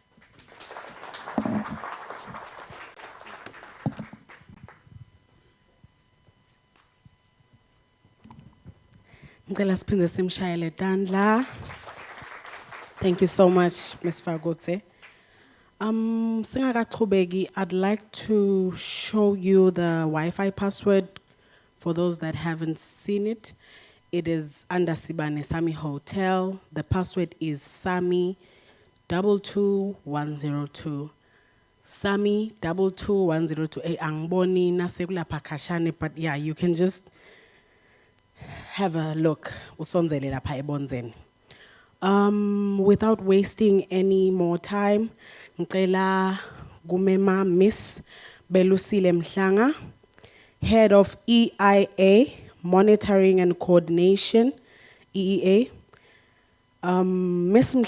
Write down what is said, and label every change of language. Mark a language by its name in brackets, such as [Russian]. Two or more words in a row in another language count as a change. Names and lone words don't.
[English] Thank you so much, Ms. Fagotse. Singakaqhubeki, I'd like to show you the Wi-Fi password for those that haven't seen it. It is under Sibane Sami Hotel. The password is Sami 22102. [Swati] Sami 22102. Angboni nasekula pakashane, [English] but yeah, you can just have a look. [Swati] Usonzele lapha ebonzeni. [English] Without wasting any more time, [Swati] ngicela kumema Miss Belusile Mhlanga. [English] Head of EIA, Monitoring and Coordination, EEA. Ms.